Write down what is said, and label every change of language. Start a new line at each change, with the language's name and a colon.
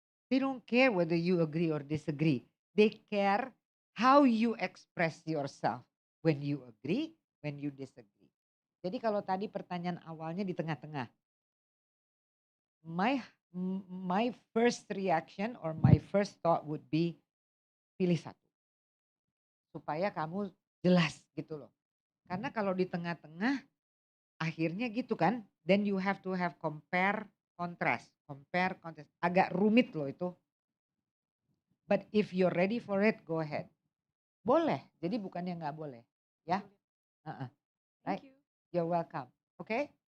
English: They don't care whether you agree or disagree. They care how you express yourself. When you agree, when you disagree.
Indonesian: Jadi kalau tadi pertanyaan awalnya di tengah-tengah.
English: My first reaction or my first thought would be
Indonesian: pilih satu. Supaya kamu jelas gitu loh. Karena kalau di tengah-tengah akhirnya gitu kan.
English: Then you have to have compare, contrast. Compare, contrast.
Indonesian: Agak rumit loh itu.
English: But if you're ready for it, go ahead.
Indonesian: Boleh, jadi bukannya nggak boleh. Ya,
English: right? Thank you. You're welcome. Okay?